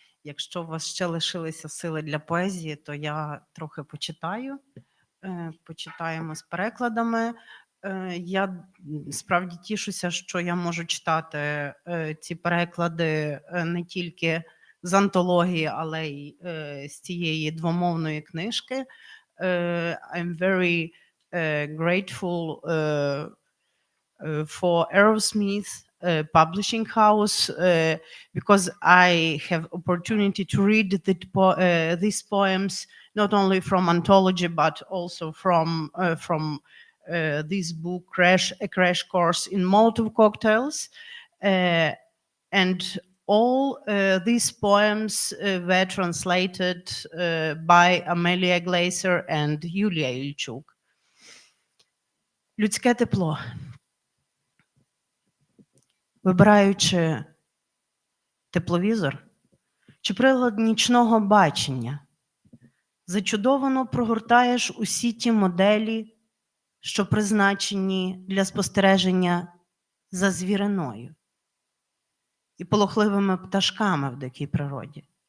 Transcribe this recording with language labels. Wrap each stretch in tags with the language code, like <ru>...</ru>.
<uk>Якщо у вас ще лишилися сили для поезії, то я трохи почитаю. Почитаємо з перекладами. Я справді тішуся, що я можу читати ці переклади не тільки з антології, але й з цієї двомовної книжки.</uk> <en>I'm very grateful for Arrowsmith Publishing House because I have opportunity to read these poems not only from anthology but also from this book A Crash Course in Molotov Cocktails, and all these poems were translated by Amelia Glaser and Юлія Мусаковська.</en> <uk>Людське тепло. Вибираючи тепловізор чи прилад нічного бачення, зачудовано прогортаєш усі ті моделі, що призначені для спостереження за звіриною і полохливими пташками в дикій природі.</uk>